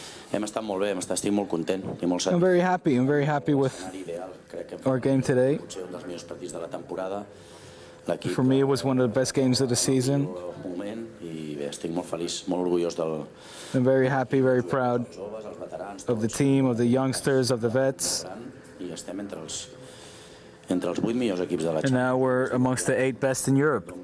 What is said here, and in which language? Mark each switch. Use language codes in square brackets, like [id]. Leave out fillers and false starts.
[ca] Hem estat molt bé, estic molt content i molt satisfet. [en] I'm very happy with our game today. [ca] Potser un dels millors partits de la temporada. [en] For me, it was one of the best games of the season. [ca] I bé, estic molt feliç, molt orgullós del... [en] I'm very happy, very proud of the team, of the youngsters, of the vets. [ca] I estem entre els 8 millors equips de la Champions. [en] And now we're amongst the 8 best in Europe.